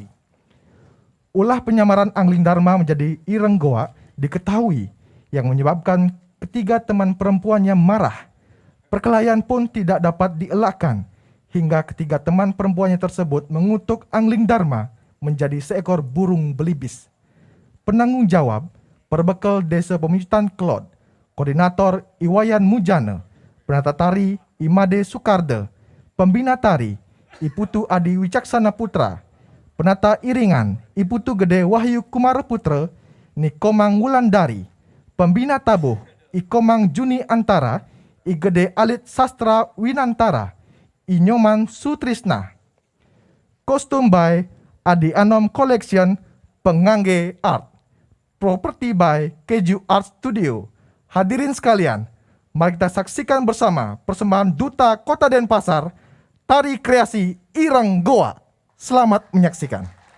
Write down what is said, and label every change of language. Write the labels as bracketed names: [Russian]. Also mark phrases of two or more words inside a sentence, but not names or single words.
[Indonesian] Ulah penyamaran angling dharma menjadi ireng goa diketahui yang menyebabkan ketiga teman perempuannya marah. Perkelahian pun tidak dapat dielakkan hingga ketiga teman perempuannya tersebut mengutuk angling dharma menjadi seekor burung belibis. Penanggung jawab Perbekal Desa Pemujatan Klod, Koordinator Iwayan Mujana, Penata Tari Imade Sukarde, Pembina Tari Iputu Adi Wicaksana Putra, Penata Iringan Iputu Gede Wahyu Kumara Putra, Nikomang Wulandari, Pembina Tabuh Ikomang Juni Antara, Igede Alit Sastra Winantara, Inyoman Sutrisna. Kostum by Adi Anom Collection, Pengangge Art. Property by Keju Art Studio. Hadirin sekalian, mari kita saksikan bersama persembahan Duta Kota Denpasar, tari kreasi Ireng Goa. Selamat menyaksikan.